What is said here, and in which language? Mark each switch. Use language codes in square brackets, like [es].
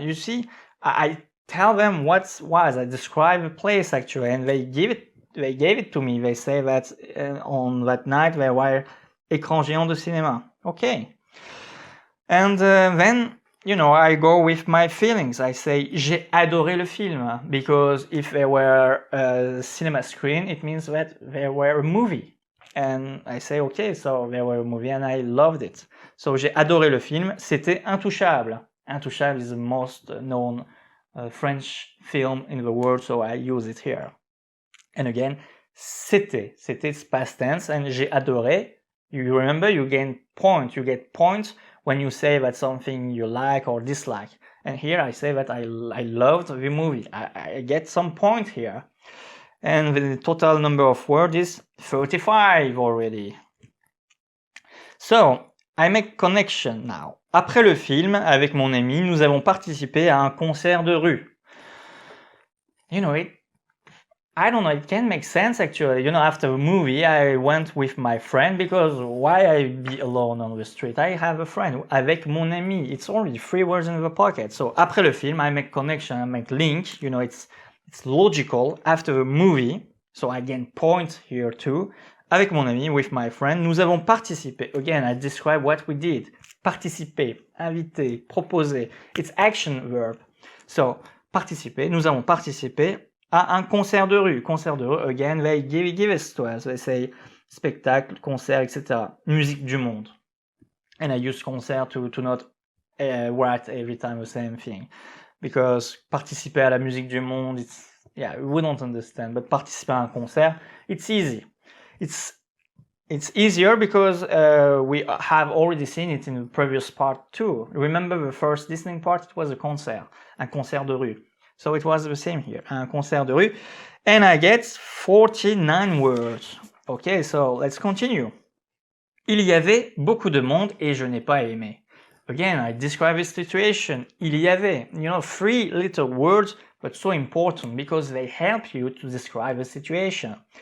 [en] You see, I tell them what was. I describe a place actually, and they gave it to me. They say that on that night there were [fr] écrans géants de cinéma. [en] Okay. And then, you know, I go with my feelings. I say, [fr] j'ai adoré le film, [en] because if there were a cinema screen, it means that there were a movie. And I say, okay, so there were a movie and I loved it. [fr] So j'ai adoré le film, c'était Intouchable. [en] Intouchable is the most known French film in the world, so I use it here. And again, [fr] c'était [en] past tense, and [fr] j'ai adoré. [en] You remember, you get points when you say that something you like or dislike. And here I say that I loved the movie. I get some point here. And the total number of words is 35 already. So, I make connection now. [fr] Après le film, avec mon ami, nous avons participé à un concert de rue. [en] You know, I don't know, it can make sense actually. You know, after the movie, I went with my friend, because why I be alone on the street? I have a friend, [fr] avec mon ami. [en] It's only 3 words in the pocket. So, [fr] après le film, [en] I make connection, I make link. You know, it's logical. After the movie, so I gain point here too. [fr] Avec mon ami, [en] with my friend, [fr] nous avons participé. [en] Again, I describe what we did. Participer, inviter, proposer. It's action verb. [fr] So, participer, nous avons participé à un concert de rue. Concert de rue, [en] again, they give us to us. They say spectacle, concert, etc. [fr] Musique du monde. [en] And I use concert to not write every time the same thing. Because [fr] participer à la musique du monde, [en] it's, yeah, we don't understand. But [fr] participer à un concert, [en] it's easy. It's easier because we have already seen it in the previous part too. Remember the first listening part? It was a [fr] concert de rue. [en] So it was the same here, [fr] un concert de rue. [en] And I get 49 words. Okay, so let's continue. [fr] Il y avait beaucoup de monde et je n'ai pas aimé. [en] Again, I describe this situation. [fr] Il y avait, [en] you know, 3 little words, but so important because they help you to describe the situation.